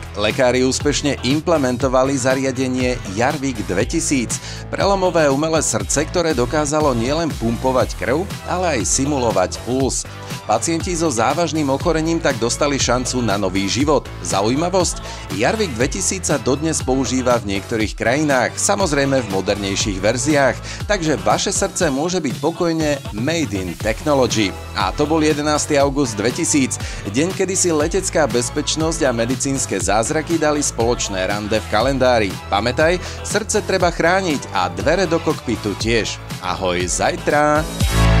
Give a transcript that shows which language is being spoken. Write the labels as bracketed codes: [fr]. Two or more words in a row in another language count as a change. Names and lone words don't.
[sk] Lekári úspešne implementovali zariadenie Jarvik 2000, prelomové umelé srdce, ktoré dokázalo nielen pumpovať krv, ale aj simulovať puls. Pacienti so závažným ochorením tak dostali šancu na nový život. Zaujímavosť? Jarvik 2000 sa dodnes používa v niektorých krajinách, samozrejme v modernejších verziách, takže vaše srdce môže byť pokojne [en] made in technology. [sk] A to bol 11. august 2000, deň, kedy si letecká bezpečnosť a medicínske zázraky dali spoločné rande v kalendári. Pamätaj, srdce treba chrániť a dvere do kokpitu tiež. Ahoj zajtra!